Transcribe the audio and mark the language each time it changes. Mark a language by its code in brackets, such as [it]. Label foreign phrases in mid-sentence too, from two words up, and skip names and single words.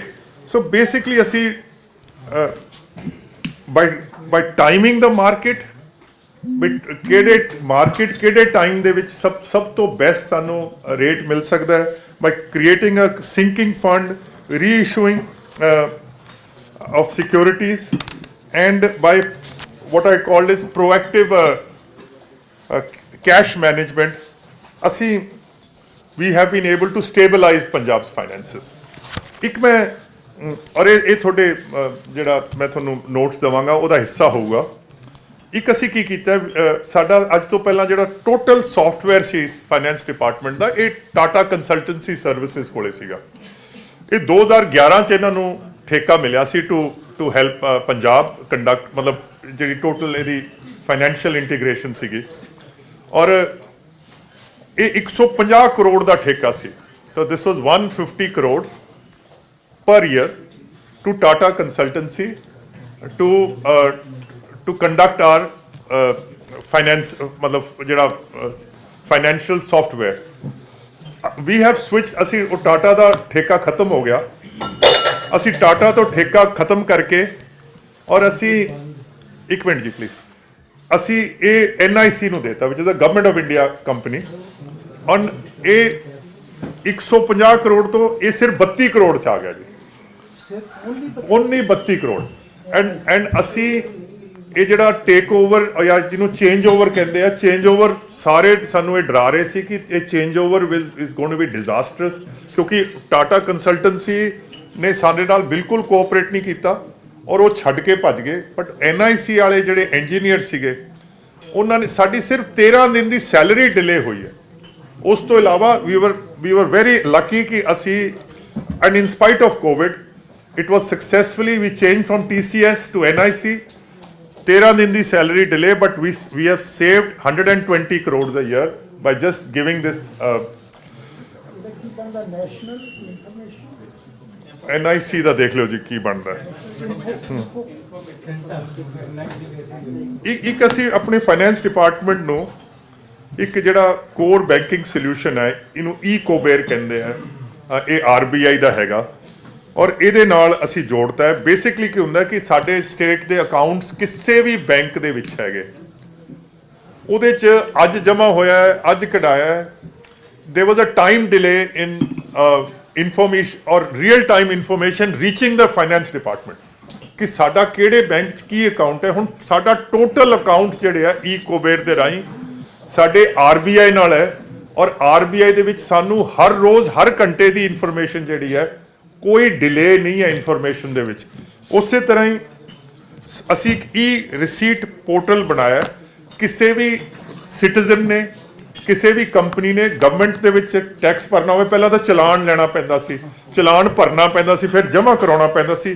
[pa] ਸੋ ਬੇਸਿਕਲੀ ਅਸੀਂ ਬਾਈ ਟਾਈਮਿੰਗ ਦਾ ਮਾਰਕੀਟ ਕਿਹੜੇ ਟਾਈਮ ਦੇ ਵਿੱਚ ਸਭ ਤੋਂ ਬੈਸਟ ਸਾਨੂੰ ਰੇਟ ਮਿਲ ਸਕਦਾ ਹੈ [en] by creating a sinking fund, reissuing of securities, and by what I called is proactive cash management, we have been able to stabilize Punjab's finances. [pa] ਇੱਕ ਮੈਂ ਔਰ ਇਹ ਤੁਹਾਡੇ ਜਿਹੜਾ ਮੈਂ ਤੁਹਾਨੂੰ ਨੋਟਸ ਦੇਵਾਂਗਾ ਉਹਦਾ ਹਿੱਸਾ ਹੋਊਗਾ. ਇੱਕ ਅਸੀਂ ਕੀ ਕੀਤਾ ਸਾਡਾ ਅੱਜ ਤੋਂ ਪਹਿਲਾਂ ਜਿਹੜਾ [en] total software [pa] ਸੀ [en] finance department [pa] ਦਾ ਇਹ ਟਾਟਾ ਕੰਸਲਟੈਂਸੀ ਸਰਵਿਸਿਜ਼ ਕੋਲੇ ਸੀਗਾ. ਇਹ 2011 ਚ ਇਹਨਾਂ ਨੂੰ ਠੇਕਾ ਮਿਲਿਆ ਸੀ [en] to help Punjab conduct [pa] ਮਤਲਬ ਜਿਹੜੀ ਟੋਟਲ ਇਹਦੀ [en] financial integration [pa] ਸੀਗੀ ਔਰ ਇਹ 150 ਕਰੋੜ ਦਾ ਠੇਕਾ ਸੀ. [en] ਤਾਂ this was 150 ਕਰੋੜ per year to Tata Consultancy to conduct our finance [pa] ਮਤਲਬ ਜਿਹੜਾ [en] financial software. We have switched [pa] ਅਸੀਂ ਉਹ ਟਾਟਾ ਦਾ ਠੇਕਾ ਖਤਮ ਹੋ ਗਿਆ ਅਸੀਂ ਟਾਟਾ ਤੋਂ ਠੇਕਾ ਖਤਮ ਕਰਕੇ ਔਰ ਅਸੀਂ ਇੱਕ ਮਿੰਟ ਜੀ ਪਲੀਜ਼ ਅਸੀਂ ਇਹ NIC ਨੂੰ ਦੇਤਾ [en] which is the government of India company [pa] ਔਰ ਇਹ 150 ਕਰੋੜ ਤੋਂ ਇਹ ਸਿਰਫ 32 ਕਰੋੜ ਚ ਆ ਗਿਆ ਜੀ. ਓਨਲੀ 32 ਕਰੋੜ ਐਂਡ ਅਸੀਂ ਇਹ ਜਿਹੜਾ [en] take over [pa] ਜਾਂ ਜਿਹਨੂੰ [en] change over [pa] ਕਹਿੰਦੇ ਆ [en] change over [pa] ਸਾਰੇ ਸਾਨੂੰ ਇਹ ਡਰਾ ਰਹੇ ਸੀ ਕਿ ਇਹ [en] change over is going to be disasters [pa] ਕਿਉਂਕਿ ਟਾਟਾ ਕੰਸਲਟੈਂਸੀ ਨੇ ਸਾਡੇ ਨਾਲ ਬਿਲਕੁਲ ਕੋਆਪਰੇਟ ਨਹੀਂ ਕੀਤਾ ਔਰ ਉਹ ਛੱਡ ਕੇ ਭੱਜ ਗਏ. ਬਟ NIC ਵਾਲੇ ਜਿਹੜੇ ਇੰਜੀਨੀਅਰ ਸੀਗੇ ਉਹਨਾਂ ਨੇ ਸਾਡੀ ਸਿਰਫ 13 ਦਿਨ ਦੀ ਸੈਲਰੀ ਡਿਲੇ ਹੋਈ ਹੈ। ਉਸ ਤੋਂ ਇਲਾਵਾ [en] we were very lucky [pa] ਕਿ ਅਸੀਂ [en] and in spite of COVID it was successfully we changed from TCS to NIC [pa] 13 ਦਿਨ ਦੀ ਸੈਲਰੀ [en] delay but we have saved 120 crores a year by just giving this [pa] NIC ਦਾ ਦੇਖ ਲਿਓ ਜੀ ਕੀ ਬਣਦਾ ਇੱਕ ਅਸੀਂ ਆਪਣੇ [en] finance department [pa] ਨੂੰ ਇੱਕ ਜਿਹੜਾ [en] core banking solution [pa] ਹੈ ਇਹਨੂੰ ਈਕੋਬੇਰ ਕਹਿੰਦੇ ਆ ਇਹ RBI ਦਾ ਹੈਗਾ ਔਰ ਇਹਦੇ ਨਾਲ ਅਸੀਂ ਜੋੜਤਾ ਹੈ। ਬੇਸਿਕਲੀ ਕੀ ਹੁੰਦਾ ਕਿ ਸਾਡੇ ਸਟੇਟ ਦੇ ਅਕਾਊਂਟਸ ਕਿਸੇ ਵੀ ਬੈਂਕ ਦੇ ਵਿੱਚ ਹੈਗੇ ਉਹਦੇ 'ਚ ਅੱਜ ਜਮ੍ਹਾਂ ਹੋਇਆ ਹੈ ਅੱਜ ਕਢਾਇਆ ਹੈ [en] there was a time delay in information or real time information reaching the finance department [pa] ਕਿ ਸਾਡਾ ਕਿਹੜੇ ਬੈਂਕ 'ਚ ਕੀ ਅਕਾਊਂਟ ਹੈ। ਹੁਣ ਸਾਡਾ ਟੋਟਲ ਅਕਾਊਂਟਸ ਜਿਹੜੇ ਆ ਈਕੋਬੇਰ ਦੇ ਰਾਹੀਂ ਸਾਡੇ RBI ਨਾਲ ਹੈ ਔਰ RBI ਦੇ ਵਿੱਚ ਸਾਨੂੰ ਹਰ ਰੋਜ਼ ਹਰ ਘੰਟੇ ਦੀ ਇਨਫੋਰਮੇਸ਼ਨ ਜਿਹੜੀ ਹੈ ਕੋਈ ਡਿਲੇ ਨਹੀਂ ਹੈ ਇਨਫੋਰਮੇਸ਼ਨ ਦੇ ਵਿੱਚ। ਉਸੇ ਤਰ੍ਹਾਂ ਹੀ ਅਸੀਂ ਇੱਕ [en] receipt portal [pa] ਬਣਾਇਆ ਕਿਸੇ ਵੀ ਸਿਟੀਜ਼ਨ ਨੇ ਕਿਸੇ ਵੀ ਕੰਪਨੀ ਨੇ ਗਵਰਨਮੈਂਟ ਦੇ ਵਿੱਚ ਟੈਕਸ ਭਰਨਾ ਹੋਵੇ ਪਹਿਲਾਂ ਤਾਂ ਚਲਾਨ ਲੈਣਾ ਪੈਂਦਾ ਸੀ ਚਲਾਨ ਭਰਨਾ ਪੈਂਦਾ ਸੀ ਫਿਰ ਜਮ੍ਹਾਂ ਕਰਾਉਣਾ ਪੈਂਦਾ ਸੀ।